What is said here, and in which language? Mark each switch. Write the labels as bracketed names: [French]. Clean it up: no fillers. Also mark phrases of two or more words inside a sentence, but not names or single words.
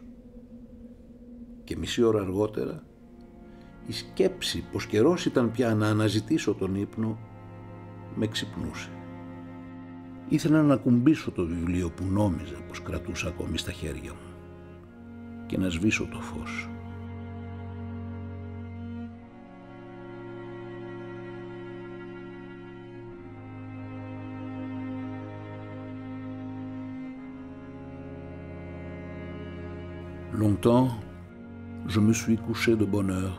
[Greek] Και μισή ώρα αργότερα, η σκέψη πως καιρός ήταν πια να αναζητήσω τον ύπνο, με ξυπνούσε. Ήθελα να ακουμπήσω το βιβλίο που νόμιζα πως κρατούσα ακόμη στα χέρια μου και να σβήσω το φως. [French] Longtemps, je me suis couché de bonne heure.